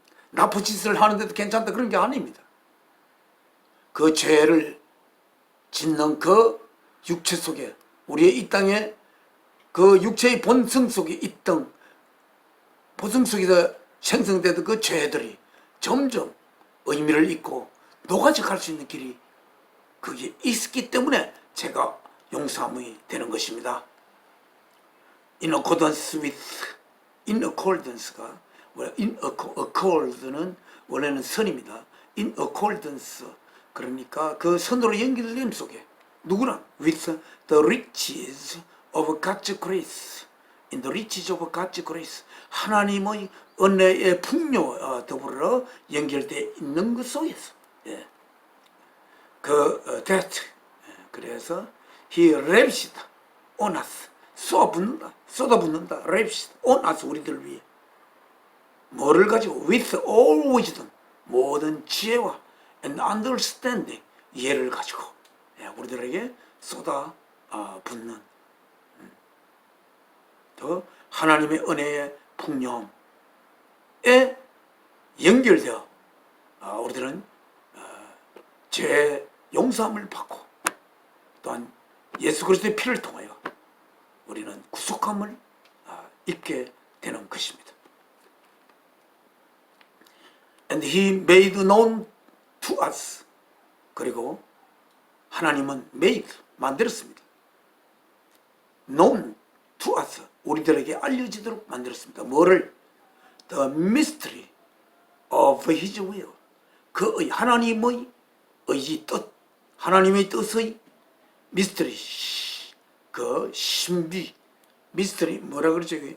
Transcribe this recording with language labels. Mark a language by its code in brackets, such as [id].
[ko] 나쁜 짓을 하는데도 괜찮다 그런 게 아닙니다. 그 죄를 짓는 그 육체 속에 우리의 이 땅에 그 육체의 본성 속에 있던 보성 속에서 생성되던 그 죄들이 점점 의미를 잃고 녹아져 갈 수 있는 길이 그게 있기 때문에 제가 용서함이 되는 것입니다. [en] In accordance with, in accordance가 in accord는 [ko] 원래는 선입니다. [en] In accordance [ko] 그러니까 그 선으로 연결됨 속에 누구랑 [en] with the riches of God's grace, in the riches of God's grace [ko] 하나님의 은혜의 풍요와 더불어 연결되어 있는 것 속에서 [en] that [ko] 그래서 [en] he lavished on us [ko] 쏟아붓는다 [en] lavished on us [ko] 우리들 위해 뭐를 가지고 [en] with all wisdom [ko] 모든 지혜와 [en] and understanding [ko] 이해를 가지고 우리들에게 쏟아붓는 더 하나님의 은혜의 풍요함에 연결되어 우리들은 죄 용서함을 받고 또한 예수 그리스도의 피를 통하여 우리는 구속함을 입게 되는 것입니다. [en] And he made known to us [ko] 그리고 하나님은 [en] made [ko] 만들었습니다. [en] known to us [ko] 우리들에게 알려지도록 만들었습니다. 뭐를? [en] The mystery of his will [ko] 그 하나님의 의지 뜻 하나님의 뜻의 미스터리 그 신비 미스터리 뭐라 그러죠?